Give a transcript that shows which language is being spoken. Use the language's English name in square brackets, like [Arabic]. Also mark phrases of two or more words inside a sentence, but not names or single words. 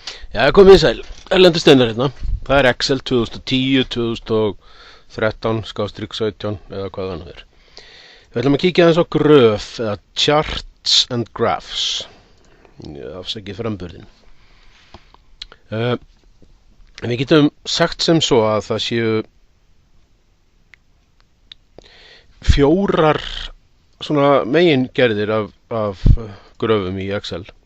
[Icelandic] Já, komið sæl, Erlendur Steinar hérna. Það er Excel 2010, 2013, eða hvað það nú er. Við ætlum að kíkja aðeins á gröf, eða [English] charts and graphs. [Icelandic] Afsakið framburðin. Við getum sagt sem svo að það séu 4 svona megingerðir af gröfum í Excel.